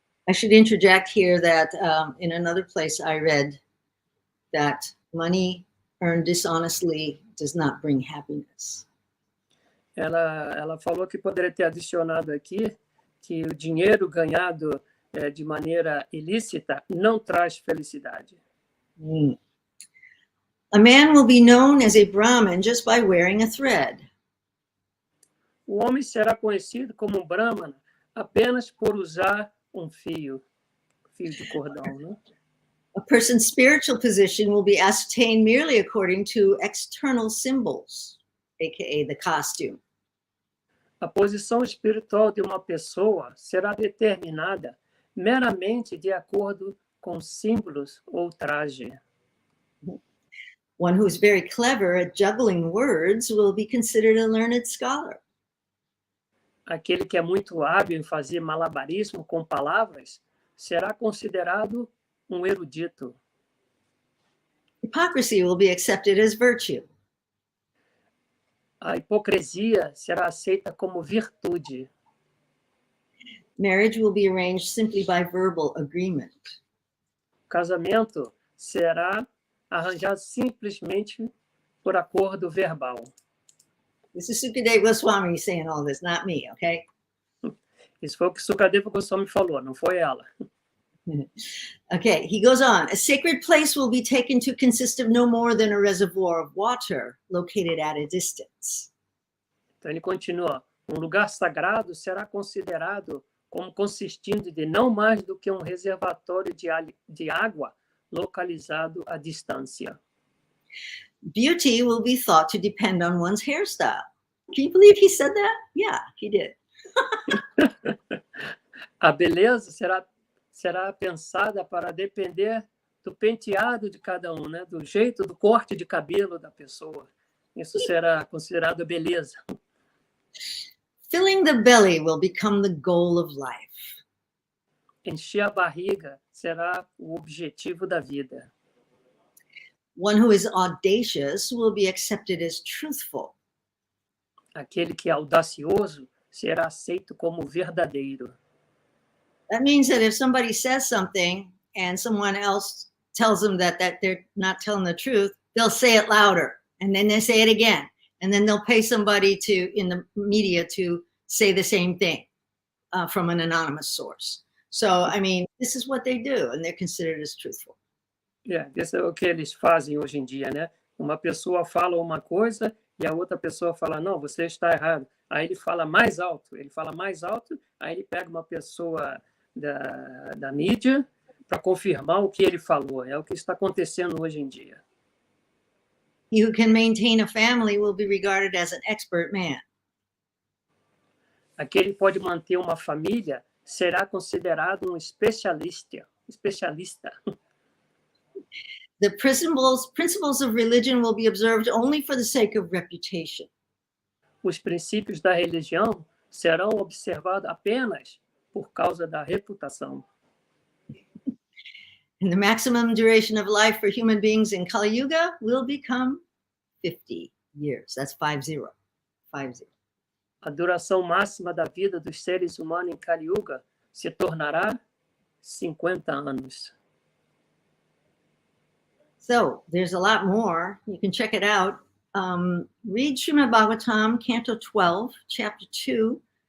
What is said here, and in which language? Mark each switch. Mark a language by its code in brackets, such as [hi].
[en] I should interject here that in another place I read that money earned dishonestly does not bring happiness. [pt] Ela falou que poderia ter adicionado aqui que o dinheiro ganhado de maneira ilícita não traz felicidade. [en] A man will be known as a Brahmin just by wearing a thread. [pt] O homem será conhecido como um Brahmana apenas por usar fio de cordão, né? [en] A person's spiritual position will be ascertained merely according to external symbols, aka the costume. [pt] A posição espiritual de uma pessoa será determinada meramente de acordo com símbolos ou traje. [en] One who is very clever at juggling words will be considered a learned scholar. [pt] Aquele que é muito hábil em fazer malabarismo com palavras será considerado um erudito. [en] Hypocrisy will be accepted as virtue. [pt] A hipocrisia será aceita como virtude. [en] Marriage will be arranged simply by verbal agreement. [pt] O casamento será arranjado simplesmente por acordo verbal. [en] This is Sukadeva Goswami saying all this, not me, okay? [pt] Isso foi o que Sukadeva Goswami falou, não foi ela. [en] Okay, he goes on. A sacred place will be taken to consist of no more than a reservoir of water located at a distance. [pt] Então ele continua. Um lugar sagrado será considerado como consistindo de não mais do que um reservatório de água localizado à distância. [en] Beauty will be thought to depend on one's hairstyle. Can you believe he said that? Yeah, he did. [pt] A beleza será pensada para depender do penteado de cada um, né? Do jeito, do corte de cabelo da pessoa. Isso será considerado beleza. [en] Filling the belly will become the goal of life. [pt] Encher a barriga será o objetivo da vida. [en] One who is audacious will be accepted as truthful. [pt] Aquele que é audacioso será aceito como verdadeiro. [en] That means that if somebody says something and someone else tells them that they're not telling the truth, they'll say it louder, and then they say it again, and then they'll pay somebody in the media to say the same thing from an anonymous source. So, I mean, this is what they do, and they're considered as truthful. [pt] Isso é o que eles fazem hoje em dia, né? Uma pessoa fala uma coisa e a outra pessoa fala, não, você está errado. Aí ele fala mais alto, aí ele pega uma pessoa da mídia para confirmar o que ele falou. É o que está acontecendo hoje em dia. [en] He who can maintain a family will be regarded as an expert man. [pt] Aquele que pode manter uma família será considerado um especialista. [en] The principles of religion will be observed only for the sake of reputation. [pt] Os princípios da religião serão observados apenas por causa da reputação. [en] And the maximum duration of life for human beings in Kali Yuga will become 50 years. That's 50. [pt] A duração máxima da vida dos seres humanos em Kali Yuga se tornará 50 anos. [en] So there's a lot more. You can check it out. Read Srimad Bhagavatam, Canto 12, Chapter 2.